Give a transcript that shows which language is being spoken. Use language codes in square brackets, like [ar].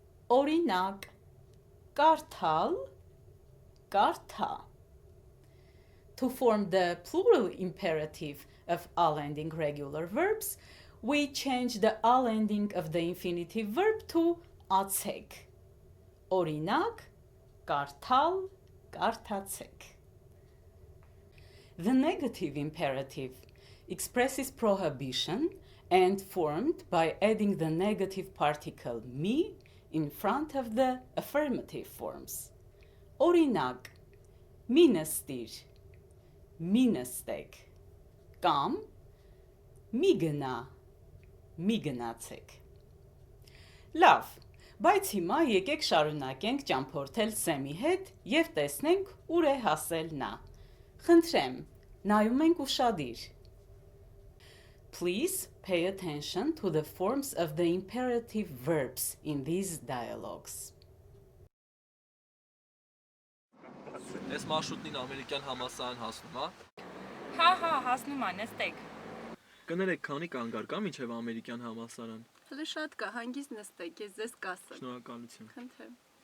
[hy] Օրինակ, կարդալ, կարդա. [en] to form the plural imperative of all-ending regular verbs, we change the all-ending of the infinitive verb to atsek. [hy] Օրինակ, կարդալ, կարդացեք. [en] The negative imperative expresses prohibition and formed by adding the negative particle me in front of the affirmative forms. [hy] Օրինակ, մի նստիր, մի նստեք, կամ մի գնա, մի գնացեք. Լավ, բայց հիմա եկեք շարունակենք ճամփորդել Սեմի հետ և տեսնենք ուր է հասել նա. Խնդրեմ, նայում ենք ուշադիր. [en] Please pay attention to the forms of the imperative verbs in these dialogues. [hy] Այս մարշրուտին ամերիկյան համալսարան հասնում, Հա, հասնում ա, նստեք։ Կներեք, քանի կանգար կա մինչև ամերիկյան համալսարան։ Հələ շատ կա, հանգիստ նստեք, ես ձեզ կասեմ։ Շնորհակալություն։ Խնդրեմ։